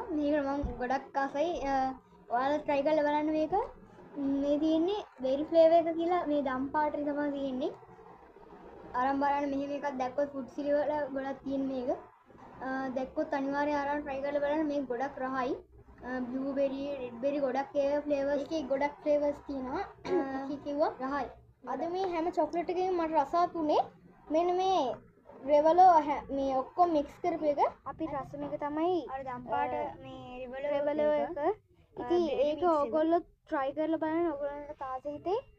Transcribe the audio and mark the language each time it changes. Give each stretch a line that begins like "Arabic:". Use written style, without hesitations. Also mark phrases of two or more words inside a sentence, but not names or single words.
Sinhala: මේක මම ගොඩක් ආසයි. ඔයාලා try කරලා බලන්න මේක. මේ තියෙන්නේ berry flavor එක කියලා මේ දම් පාටේ තමයි තියෙන්නේ. අරන් බලන්න මෙහෙම එකක් දැක්කොත් food city වල ගොඩක් තියෙන මේක. දැක්කොත් අනිවාර්යයෙන් අරන් try කරලා බලන්න මේක ගොඩක් රහයි.
English: blueberry, red berry
Sinhala: ගොඩක් ඒ flavors එකේ ගොඩක් flavors තියෙනවා. කිව්වා රහයි. අද මේ හැම chocolate එකකින් මට රසවත් උනේ මෙන්න මේ Revelo මේ ඔක්කොම mix කරපු එක. අපි රස මේක තමයි අර දම් පාට මේ Revelo එක ඉතින් ඒක ඔයගොල්ලෝ try කරලා බලන්න ඔයගොල්ලන්ට තාස හිතේ.